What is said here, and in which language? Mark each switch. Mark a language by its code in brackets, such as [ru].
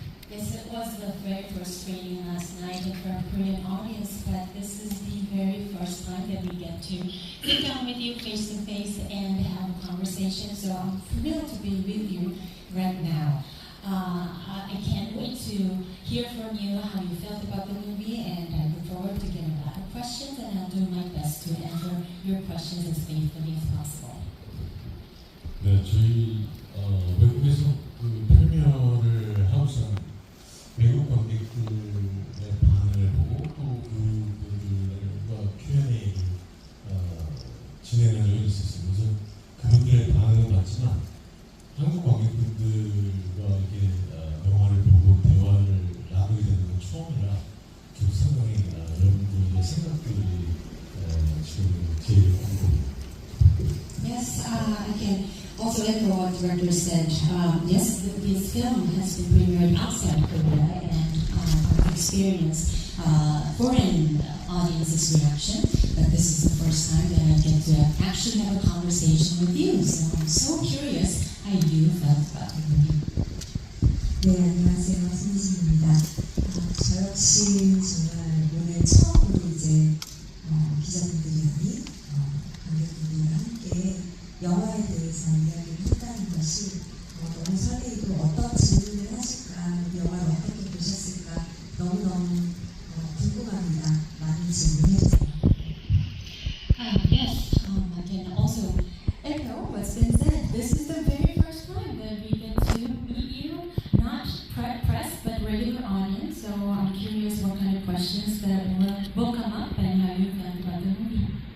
[en] Yes, it was the very first screening last night in front of Korean audience, but this is the very first time that we get to sit down with you face to face and have a conversation. So I'm thrilled to be with you right now. I can't wait to hear from you how you felt about the movie, and I look forward to getting a lot of questions, and I'll do my best to answer your questions as faithfully as possible. [ko] 네, 저희 외국에서 그 프리미어를 하고서 외국 관객들의 반응을 보고 또 그분들과 Q&A를 진행한 적이 있었어요. 그래서 그분들의 반응은 봤지만 한국 관객분들과 이렇게 영화를 보고 대화를 나누게 되는 건 처음이라 좀 상당히 여러분들의 생각들이 지금 제일 궁금해요. [en] Yes, I can also echo what the director said. Yes, this film has been premiered outside Korea, and I've experienced foreign audiences' reaction. But this is the first time that I get to actually have a conversation with you. So I'm so curious how you felt about the movie. [ko] 네, 안녕하세요. 손지입니다. 저 역시 정말 오늘 처음으로 이제 기자분들이 아닌 관객분들과 함께 영화에 대해서 이야기를 했다는 것이 너무 설레이고 어떤 질문을 하실까, 영화를 어떻게 보셨을까 너무너무 궁금합니다. 많이 질문해주세요. [en] Yes, I can also echo what's been said. This is the very first time that we get to meet you, not press, but regular audience. So I'm curious what kind of questions that will come up and how you felt about the movie.